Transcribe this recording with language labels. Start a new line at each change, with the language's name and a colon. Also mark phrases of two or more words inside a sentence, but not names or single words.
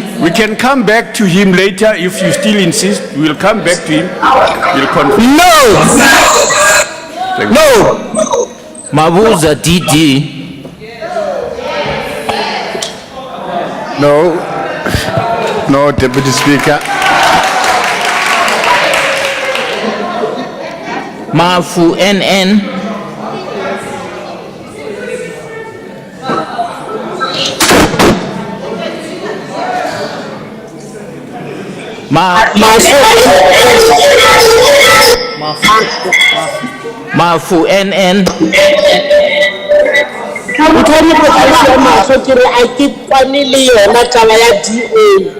English: We can come back to him later if you still insist. We'll come back to him. We'll confirm. No! No! Mabuza DD. No. No, Deputy Speaker. Mafu NN. Mafu NN. Utani kwa masokere akipanili yona tala ya DA.